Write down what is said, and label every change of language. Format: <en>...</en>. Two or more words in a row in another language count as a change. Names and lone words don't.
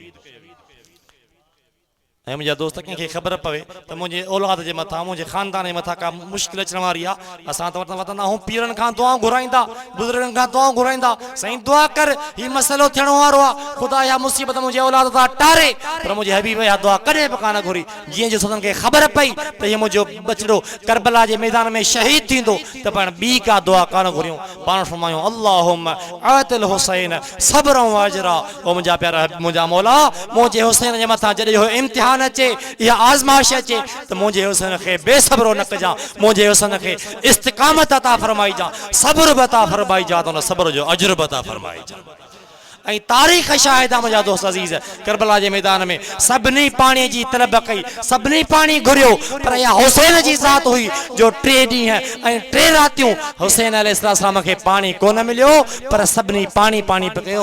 <sd>ऐं मुंहिंजा दोस्त कंहिंखे ख़बर पवे त मुंहिंजे औलाद जे मथां, मुंहिंजे ख़ानदान जे मथां का मुश्किल अचण वारी आहे, असां त वठंदा आहियूं पीरनि खां दुआऊं घुराईंदा, बुज़ुर्गनि खां दुआऊं घुराईंदा, साईं दुआ कर हीउ मसइलो थियण वारो आहे, ख़ुदा इहा मुसीबत मुंहिंजे औलाद तां टारे। पर मुंहिंजे हबीब इहा दुआ कॾहिं बि कान घुरी। जीअं जो हुननि खे ख़बर पई त हीअ मुंहिंजो बचड़ो करबला जे मैदान में शहीद थींदो त पाण ॿी का दुआ कान घुरियूं, पाण फरमायूं</sd> <ar>اللهم آت الحسين صبرا وأجرا.</ar> <sd>ओ मुंहिंजा प्यारा मुंहिंजा मौला, मुंहिंजे हुसैन जे मथां जॾहिं इहो इम्तिहान अचे, इहा आज़माइश अचे त मुंहिंजे हुसैन खे बेसब्रो न कजां, मुंहिंजे हुसैन खे इस्तिक़ामत अता फरमाइजां, सब्र बि अता फरमाइजां, त उन सब्र जो अजर बि अता फरमाइजां। ऐं तारीख़ शाहिद आहे मुंहिंजा दोस्त अज़ीज़, करबला जे मैदान में सभिनी पाणी जी तलब कई, सभिनी पाणी घुरियो, पर इहा हुसैन जी ज़ात हुई जो 3 ॾींहं ऐं 3 रातियूं हुसैन अलैहिस्सलाम खे पाणी कोन मिलियो, पर सभिनी पाणी पाणी पियो कयो।</sd>